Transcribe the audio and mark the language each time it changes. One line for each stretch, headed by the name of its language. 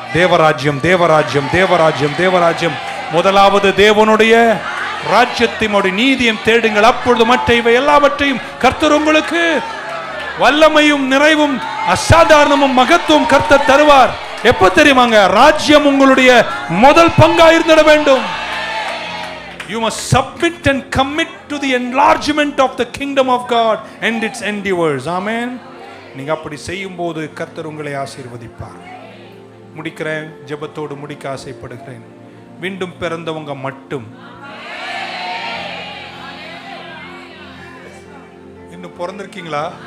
Tamil: தேவராஜ்யம், தேவராஜ்யம், தேவராஜ்யம், தேவராஜ்யம். முதலாவது தேவனுடைய ராஜ்யத்தினுடைய நீதியும் தேடுங்கள், அப்பொழுது மற்ற இவை எல்லாவற்றையும் கர்த்தர் உங்களுக்கு வல்லமையும் நிறைவும் அசாதாரணமும் மகத்துவம் கர்த்தர் தருவார். எப்ப தெரியுமாங்க? ராஜ்யம் உங்களுடைய முதல் பங்கா இருந்திட வேண்டும்.
English: You must submit and commit to the enlargement of the kingdom of God and its endeavors. Amen.
Tamil: நீங்க அப்படி செய்யும் போது கர்த்தர் உங்களை ஆசீர்வதிப்பார். முடிக்கிறேன், ஜெபத்தோடு முடிக்க ஆசைப்படுகிறேன். மீண்டும் பிறந்தவங்க மட்டும், இன்னும் பிறந்திருக்கீங்களா?